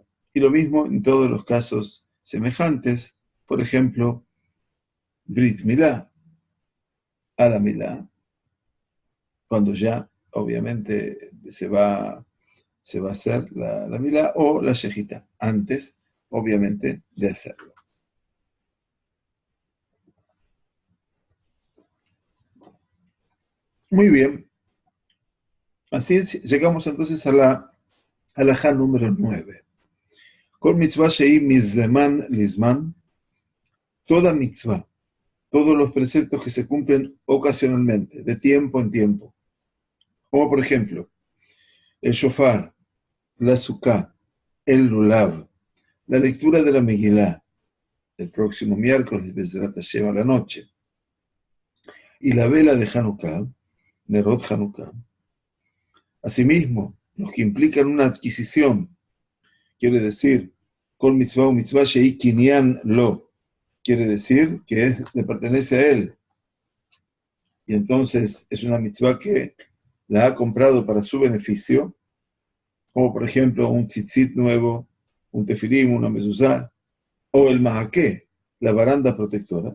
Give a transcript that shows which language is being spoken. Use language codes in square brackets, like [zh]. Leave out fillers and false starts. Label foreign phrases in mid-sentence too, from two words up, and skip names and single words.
[es] Y lo mismo en todos los casos semejantes, por ejemplo, [he] ברית מילה, [es] a la Milá, cuando ya obviamente se va a hacer la Milá, o la Shejitá, antes obviamente de hacerlo. Muy bien, así llegamos entonces a la halajá número 9. [he] כל מצוה שהיא מזמן לזמן, [es] toda mitzvah todos los preceptos que se cumplen ocasionalmente, de tiempo en tiempo. Como por ejemplo, el shofar, la sukkah, el lulav, la lectura de la Megilá, el próximo miércoles, [he] בעזרת השם [es] a la noche, y la vela de Hanukkah, [he] נרות חנוכה. [es] Asimismo, los que implican una adquisición, quiere decir, [he] כל מצוה ומצוה שהיא קנין לו, [es] quiere decir que le pertenece a él. Y entonces es una mitzvah que la ha comprado para su beneficio, como por ejemplo un tzitzit nuevo, un tefilim, una mezuzá, o el mahaké, la baranda protectora.